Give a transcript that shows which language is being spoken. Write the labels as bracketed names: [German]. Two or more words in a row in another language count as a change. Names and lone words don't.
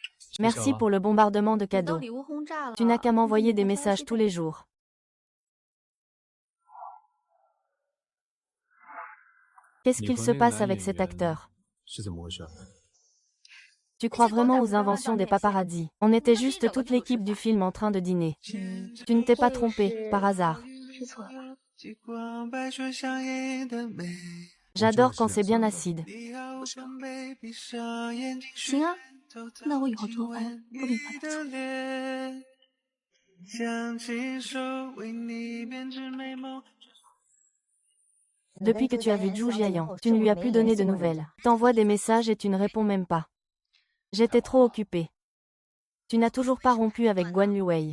[French] Merci pour le bombardement de [Chinese] 你都 [French] cadeaux. [Chinese] 礼物轰炸了。 [French] Tu n'as qu'à m'envoyer des [Chinese] 你的 [French] messages [Chinese] 消息 [French] tous les jours. Qu'est-ce qu'il se passe avec cet acteur? Tu crois vraiment aux inventions des paparazzi? On était juste toute l'équipe du film en train de dîner. Tu ne t'es pas trompé, par hasard. [Chinese] 是错了。 [French] J'adore quand c'est bien acide. [Chinese] 行啊，那我以后做饭不给你发点醋。 [French] Depuis que tu as vu Zhu Jiayan, tu ne lui as plus donné de nouvelles. T'envoies des messages et tu ne réponds même pas. J'étais trop occupée. Tu n'as toujours pas rompu avec Guan Luwei.